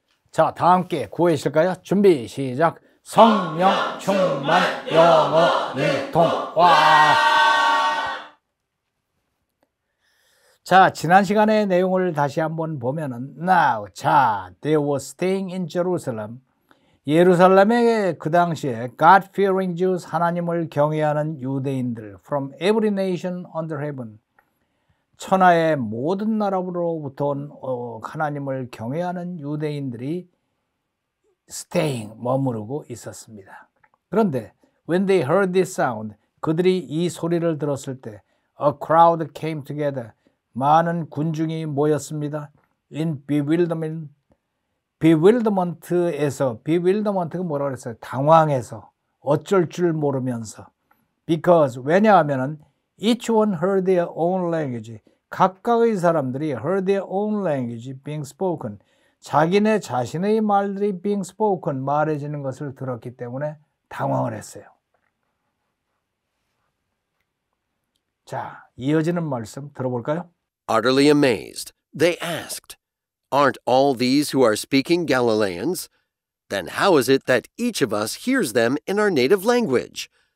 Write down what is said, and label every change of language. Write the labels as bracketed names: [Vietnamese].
[Korean] 자, 다 함께 구해주실까요? 준비 시작. 성령 충만 영어 일통. 와! 자, 지난 시간의 내용을 다시 한번 보면은 [English] Now, [Korean] 자, [English] they were staying in Jerusalem. [Korean] 예루살렘에 그 당시에 [English] God-fearing Jews, [Korean] 하나님을 경외하는 유대인들 [English] from every nation under heaven. [Korean] 천하의 모든 나라로부터 온 하나님을 경외하는 유대인들이 [English] staying, [Korean] 머무르고 있었습니다. 그런데 [English] when they heard this sound, [Korean] 그들이 이 소리를 들었을 때 [English] a crowd came together. [Korean] 많은 군중이 모였습니다. [English] In bewilderment [Korean] 에서 bewilderment가 뭐라고 그랬어요? 당황해서, 어쩔 줄 모르면서. [English] Because, [Korean] 왜냐하면은 [English] each one heard their own language. [Korean] 각각의 사람들이 [English] heard their own language being spoken. [Korean] 자기네 자신의 말들이 [English] being spoken, [Korean] 말해지는 것을 들었기 때문에 당황을 했어요. 자, 이어지는 말씀 들어볼까요? [English] Utterly amazed, they asked, "Aren't all these who are speaking Galileans? Then how is it that each of us hears them in our native language?"